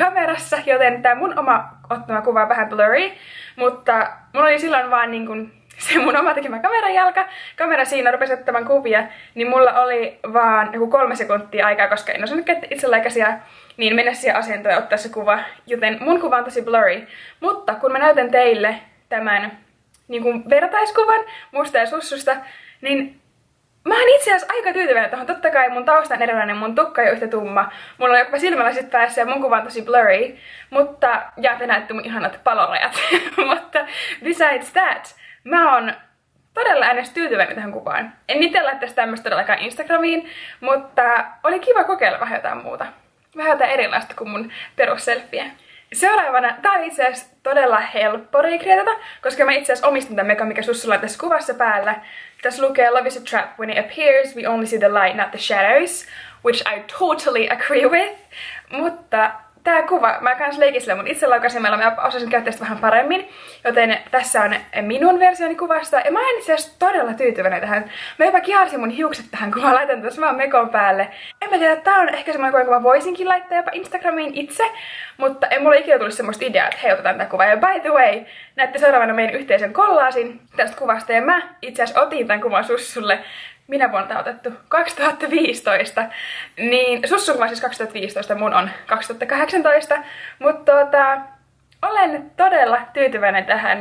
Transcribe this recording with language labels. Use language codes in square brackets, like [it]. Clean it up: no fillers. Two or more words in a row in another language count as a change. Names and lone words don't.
[fi] kamerassa, joten tää mun oma ottama kuva on vähän blurry, mutta mulla oli silloin vaan niin kun se mun oma tekemä kamerajalka, kamera siinä rupesi ottamaan kuvia, niin mulla oli vaan joku 3 sekuntia aikaa, koska en osannut käyttää itselaukaisia, niin mennä siihen asentoon ja ottaa se kuva, joten mun kuva on tosi blurry, mutta kun mä näytän teille tämän niin kun vertaiskuvan musta ja sussusta, niin mä oon itse asiassa aika tyytyväinen tuohon. Totta kai mun tausta on erilainen, mun tukka ei ole yhtä tumma. Mulla on jopa silmälasit päässä ja mun kuva on tosi blurry. Mutta, ja te näette mun ihanat palorajat. Mutta [en] besides that, [fi] mä oon todella äänestä tyytyväinen tähän kuvaan. En itse laittaisi tämmöstä todellakaan Instagramiin, mutta oli kiva kokeilla vähän jotain muuta. Vähän jotain erilaista kuin mun perusselfie. Seuraavana, tää on itse asiassa todella helppo recreatata, koska mä itse asiassa omistan tämän mekan, mikä sussulla on tässä kuvassa päällä. Tässä lukee [en] Love is a trap. When it appears, we only see the light, not the shadows. Which I totally agree with. [fi] Mutta tää kuva, mä kans leikin sillä mun itselaukasimella, mä osasin käyttää sitä vähän paremmin, joten tässä on minun versioni kuvasta, ja mä en itse asiassa todella tyytyväinen tähän. Mä jopa kiharsin mun hiukset tähän kuvaan, laitan tässä vaan mekon päälle. En mä tiedä, tää on ehkä semmoinen kuva, mä voisinkin laittaa jopa Instagramiin itse, mutta ei mulla ikinä tullut semmoista ideaa, että hei, otetaan tää kuva. [en] Ja by the way, [fi] näette seuraavana meidän yhteisen kollaasin tästä kuvasta, ja mä itse asiassa otin tämän kuvan Sussulle. Minä vuonna tää otettu? 2015. Niin, Sussun kuva siis 2015, mun on 2018. Mutta olen todella tyytyväinen tähän.